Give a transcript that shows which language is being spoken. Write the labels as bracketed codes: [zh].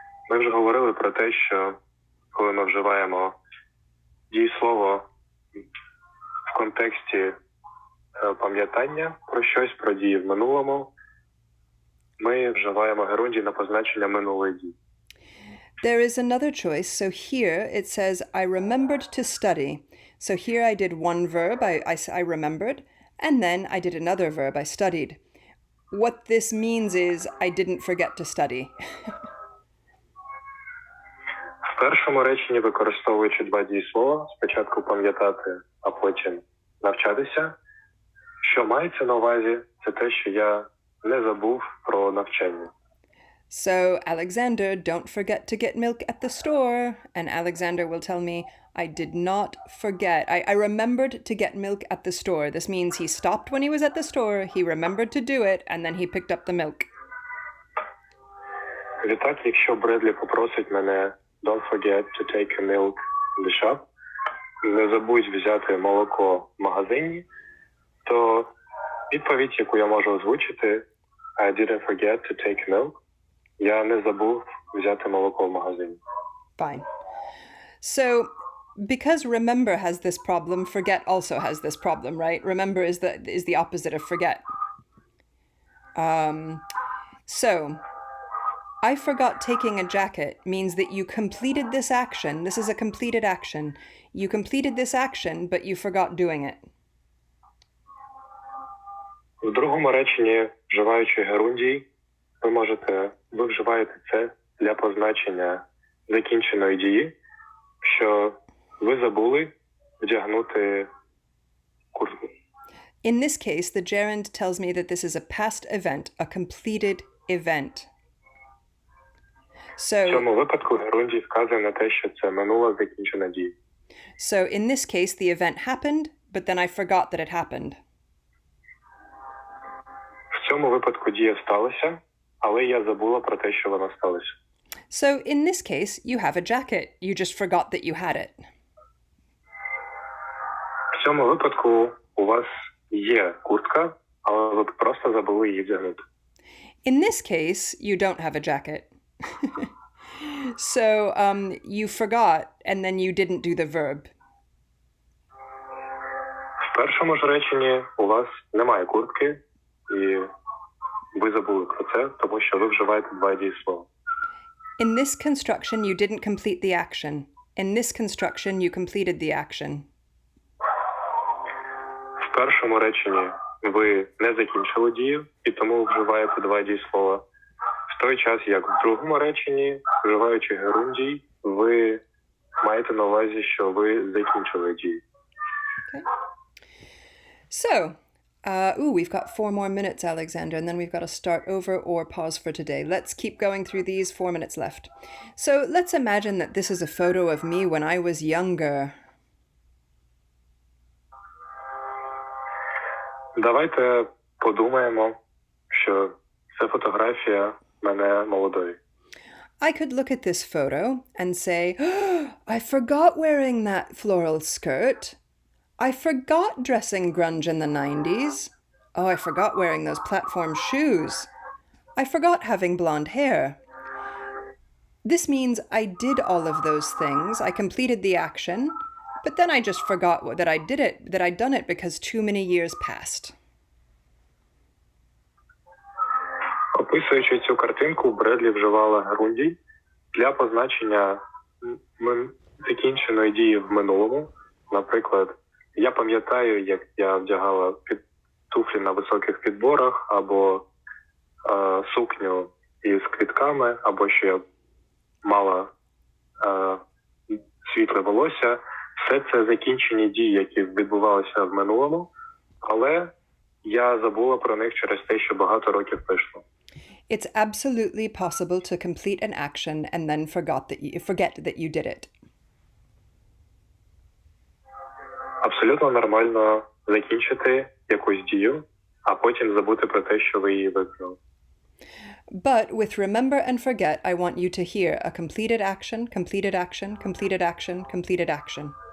[uk] Ми вже говорили про те, що коли ми вживаємо дієслово в контексті пам'ятання про щось, про дії в минулому, ми вживаємо герундій на позначення минулої дії. [en] There is another choice. So here it says, I remembered to study. So here I did one verb, I remembered, and then I did another verb, I studied. What this means is I didn't forget to study. [uk] В першому реченні, використовуючи два дієслова, спочатку пам'ятати, а потім навчатися, що мається на увазі, це те, що я не забув про навчання. [en] So, Alexander, don't forget to get milk at the store. And Alexander will tell me, I did not forget. I remembered to get milk at the store. This means he stopped when he was at the store, he remembered to do it, and then he picked up the milk. [uk] Відтак, якщо Бредлі попросить мене [en] don't forget to take a milk in the shop, [uk] не забудь взяти молоко в магазині, то відповідь, яку я можу озвучити, [en] I didn't forget to take milk. [uk] Я не забув взяти молоко в магазині. [en] Fine. So, because remember has this problem, forget also has this problem, right? Remember is the opposite of forget. So, I forgot taking a jacket means that you completed this action. This is a completed action. You completed this action, but you forgot doing it. [uk] В другому реченні, вживаючи герундій, ви вживаєте це для позначення закінченої дії, що ви забули вдягнути куртку. [en] In this case, the gerund tells me that this is a past event, a completed event. [uk] В цьому випадку герундій вказує на те, що це минула закінчена дія. [en] So in this case, the event happened, but then I forgot that it happened. [uk] В цьому випадку дія сталася, але я забула про те, що вона сталася. [en] So in this case, you have a jacket. You just forgot that you had it. [uk] В цьому випадку у вас є куртка, але ви просто забули її вдягнути. [en] In this case, you don't have a jacket. So you forgot and then you didn't do the verb. [uk] В першому ж реченні у вас немає куртки, і ви забули про це, тому що ви вживаєте два дієслова. [en] In this construction, you didn't complete the action. In this construction, you completed the action. [uk] В першому реченні ви не закінчили дію, і тому вживаєте два дієслова. В той час, як в другому реченні, вживаючи герундій, ви маєте на увазі, що ви закінчили дію. [en] Okay. So, we've got 4 more minutes, Alexander, and then we've got to start over or pause for today. Let's keep going through these. 4 minutes left. So let's imagine that this is a photo of me when I was younger. [uk] Давайте подумаємо, що це фотографія мене молодої. [en] I could look at this photo and say, oh, I forgot wearing that floral skirt. I forgot dressing grunge in the 90s. Oh, I forgot wearing those platform shoes. I forgot having blonde hair. This means I did all of those things. I completed the action, but then I just forgot that I'd done it because too many years passed. [uk] Описуючи цю картинку, Бредлі вживала герундій для позначення закінченої дії в минулому. Наприклад, я пам'ятаю, як я вдягала туфлі на високих підборах, або сукню із квітками, або що я мала світле волосся. Все це закінчені дії, які відбувалися в минулому, але я забула про них через те, що багато років пройшло. [en] It's absolutely possible to complete an action and then forget that you did it. [uk] Абсолютно нормально закінчити якусь дію, а потім забути про те, що ви її виконали. [en] But with remember and forget, I want you to hear a completed action, completed action, completed action, completed action.